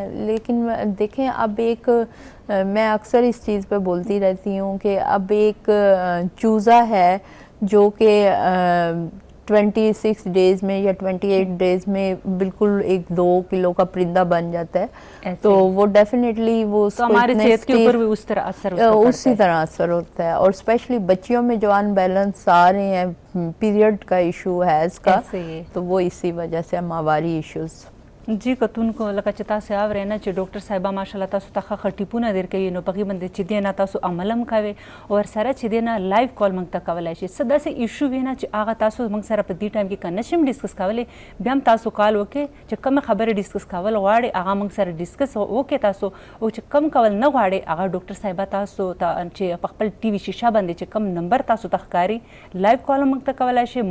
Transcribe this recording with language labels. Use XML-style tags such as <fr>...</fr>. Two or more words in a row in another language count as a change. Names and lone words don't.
<ur>لیکن دیکھیں اب ایک میں اکثر اس چیز پے بولتی رہتی ہوں کہ اب ایک چوزہ ہے جو کہ 26 ڈیز میں یا 28 ڈیز میں بالکل 1-2 کلو کا پرندہ بن جاتا ہے. تو وہ ڈیفینیٹلی وہ تو ہمارے صحت کے اوپر بھی اسی طرح اثر ہوتا ہے. اور اسپیشلی بچیوں میں جو ان بیلنس آ رہے ہیں، پیریڈ کا ایشو ہے اس کا، تو وہ اسی وجہ سے ماہواری ایشوز.</ur> <ps>جی کتونکو لکه چې تاسو اورئ نه چې ډاکټر صاحبه ماشاءالله تاسو ته ښه ټیپونه درکوي، نو پکې باندې چې دی نه تاسو عمل هم کوئ او ورسره چې دی نه</ps> <en>live call</en> <ps>موږ ته کولی شئ. څه داسې ایشو وي نه چې هغه تاسو موږ سره په دې ټایم کې که نشم ډسکس کولی، بیا هم تاسو کال وکړئ چې کومه خبرې ډسکس کول غواړئ هغه موږ سره ډسکس وکړئ تاسو، او چې کم کول نه غواړئ هغه ډاکټر صاحبه تاسو ته چې په خپل ټي وي شیشه باندې چې کم نمبر تاسو ته ښکاري</ps> <en>live call</en> <ps>موږ ته کولی شئ.</ps>